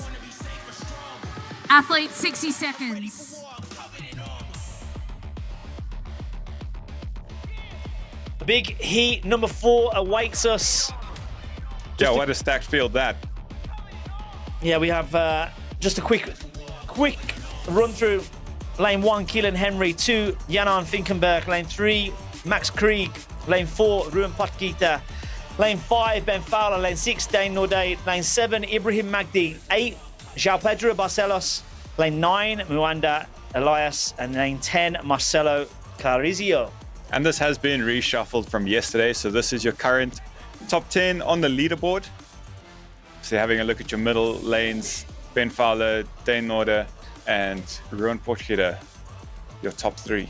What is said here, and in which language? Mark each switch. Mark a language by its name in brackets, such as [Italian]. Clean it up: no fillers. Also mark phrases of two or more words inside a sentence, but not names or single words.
[English] Athletes, 60 seconds. Big heat number 4 awaits us. Yeah, what a stacked field that. Yeah, we have just a quick run through. Lane 1, Killian Henry. 2, Jan Finkenberg. Lane 3, Max Krieg. Lane 4, Ruan Potgieter. Lane 5, Ben Fowler. Lane 6, Dane Nordé. Lane 7, Ibrahim Magdi. 8, João Pedro Barcelos. Lane 9, Muanda Elias. And lane 10, Marcelo Clarizio. And this has been reshuffled from yesterday, so this is your current top 10 on the leaderboard. So having a look at your middle lanes, Ben Fowler, Dane Nordé, and Ruan Potgieter, your top 3.